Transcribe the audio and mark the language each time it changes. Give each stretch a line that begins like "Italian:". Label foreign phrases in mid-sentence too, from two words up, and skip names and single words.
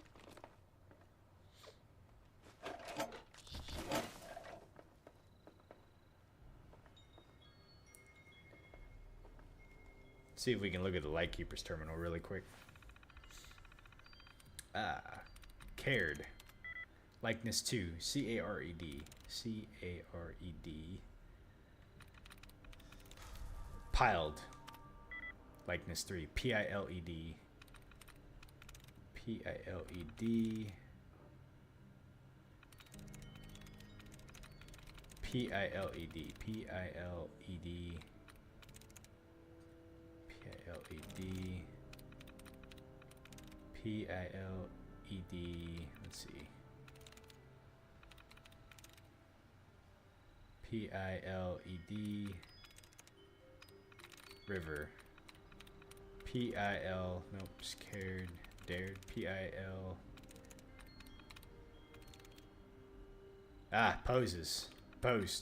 English: See if we can look at the Lightkeeper's Terminal really quick. Cared. Likeness 2. C-A-R-E-D. C-A-R-E-D. Piled. Likeness 3. P-I-L-E-D. P-I-L-E-D. P-I-L-E-D. P-I-L-E-D. P-I-L-E-D. P-I-L-E-D. Let's see. P-I-L-E-D. River. P-I-L. Nope. Scared. Dared. P-I-L. Poses. Post.